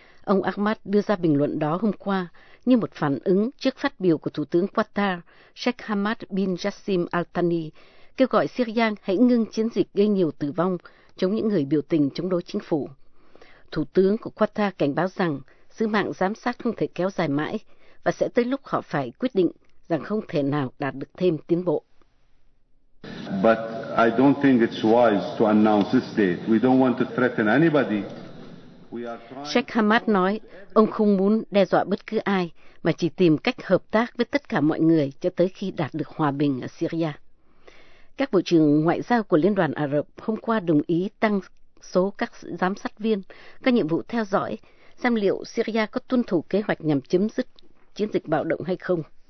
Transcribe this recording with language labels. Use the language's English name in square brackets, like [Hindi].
[Vietnamese] Ông Ahmad đưa ra bình luận đó hôm qua như một phản ứng trước phát biểu của Thủ tướng Qatar Sheikh Hamad bin Jassim Al Thani kêu gọi Syria hãy ngưng chiến dịch gây nhiều tử vong chống những người biểu tình chống đối chính phủ. Thủ tướng của Qatar cảnh báo rằng sứ mạng giám sát không thể kéo dài mãi và sẽ tới lúc họ phải quyết định rằng không thể nào đạt được thêm tiến bộ. [English] But I don't think it's wise to announce this date. We don't want to threaten anybody. [Vietnamese] Sheikh Hamad nói, ông không muốn đe dọa bất cứ ai, mà chỉ tìm cách hợp tác với tất cả mọi người cho tới khi đạt được hòa bình ở Syria. Các bộ trưởng ngoại giao của Liên đoàn Ả Rập hôm qua đồng ý tăng số các giám sát viên, có nhiệm vụ theo dõi, xem liệu Syria có tuân thủ kế hoạch nhằm chấm dứt chiến dịch bạo động hay không.